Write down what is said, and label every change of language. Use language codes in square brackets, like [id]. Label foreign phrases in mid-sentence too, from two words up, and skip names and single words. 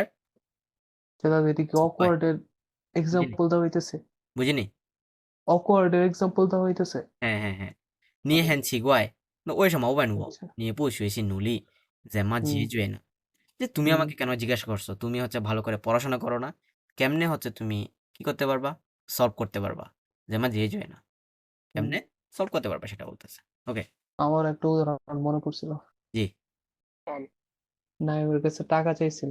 [bn] সেটা এদিকে awkward এর এক্সাম্পল দেওয়া হইতেছে, বুঝিনি awkward এর এক্সাম্পল দেওয়া হইতেছে। [zh] 嘿，你很奇怪，那为什么问我 [bn] আচ্ছা, [zh] 你不学习努力怎么解决呢 [bn] যে তুমি আমাকে কেন জিজ্ঞাসা করছো তুমি হচ্ছে ভালো করে পড়াশোনা করো না কেমনে হচ্ছে তুমি কি করতে পারবা সলভ করতে পারবা যেমন যে না কেমনে সলভ করতে পারবা সেটা বলতেছে ওকে আমার একটা উদাহরণ মনে পড়ছিল, জি নাইমের কাছে টাকা চাইছিল,